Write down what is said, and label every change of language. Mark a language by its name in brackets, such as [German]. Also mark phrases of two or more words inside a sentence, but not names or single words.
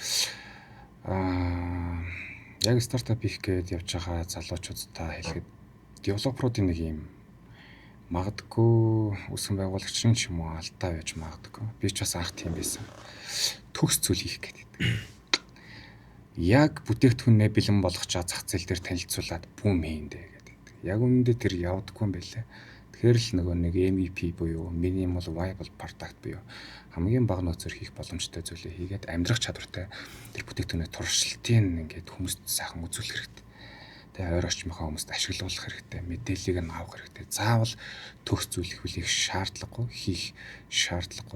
[Mongolian] Яг стартап хийх гээд явж байгаа залуучуудтай хэлэхэд девелоперуудын нэг юм магадгүй үүсгэн байгуулагч ч юм уу алдаа байж магадгүй. Би ч бас анх тийм байсан. Төгс зүйл хийх гэдэг. Яг бүтээгдэхүүнээ бэлэн болгочоо зах зээл дээр танилцуулаад бүүм хийндэ гэдэг. Яг үнэндээ тэр явдаггүй юм байлаа. Тэгэхээр л нөгөө нэг MVP буюу [English] minimal viable product [Mongolian] буюу хамгийн бага нөөцөөр хийх боломжтой зүйлээ хийгээд амьдрах чадвартай тэр бүтээгдэхүүнээ туршилтын ингээд хүмүүст сайхан үзүүлэх хэрэгтэй. Тэгээ ойр орчмынхаа хүмүүст ашиглуулах хэрэгтэй. Мэдээллийг нь авах хэрэгтэй. Заавал төгс зүйл их шаардлагагүй, хийх шаардлагагүй.